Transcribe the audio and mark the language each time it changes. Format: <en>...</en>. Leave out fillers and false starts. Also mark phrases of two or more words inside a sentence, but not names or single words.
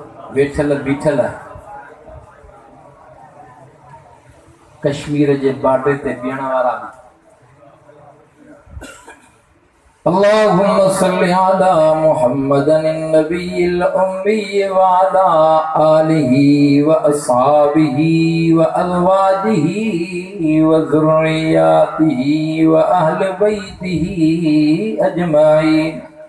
<sd>वेठल बीठल कश्मीर जे बॉर्डर ते बीहण वारा भी।</sd> <ar>اللهم صل على محمد النبي الأمي وعلى آله وأصحابه وأزواجه وذرياته وأهل بيته أجمعين.</ar>